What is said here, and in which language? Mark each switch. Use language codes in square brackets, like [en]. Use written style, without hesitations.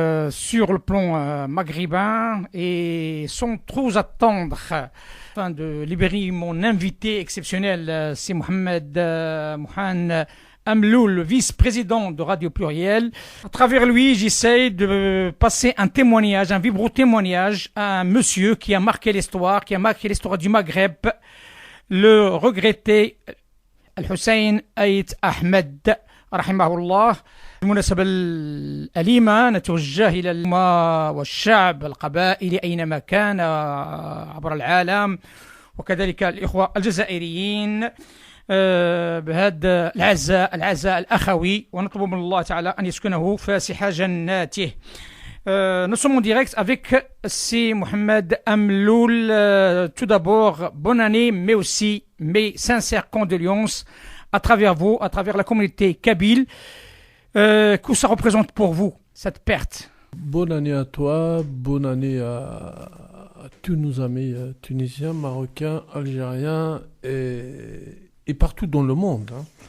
[fr] Sur le plan maghrébin, et sans trop attendre afin de libérer mon invité exceptionnel, c'est Mohamed Mouhan Amloul, le vice-président de Radio Pluriel. À travers lui, j'essaie de passer un témoignage, un vibrant témoignage à un monsieur qui a marqué l'histoire, du Maghreb, le regretté Al-Hussein Aït Ahmed rahimahullah. [ar] بالمناسبة الأليمة نتوجه إلى الأمة والشعب القبائلي أينما كان عبر العالم، وكذلك الإخوة الجزائريين بهذا العزاء الأخوي، ونطلب من الله تعالى أن يسكنه فاسح جناته. [fr] Nous sommes en direct avec C. Mohamed Amloul. Tout d'abord, bonne année, mais aussi mes sincères condoléances à travers vous, à travers la communauté kabyle. Que ça représente pour vous, cette perte? Bonne année à toi, bonne année à tous nos amis tunisiens, marocains, algériens et partout dans le monde. Hein.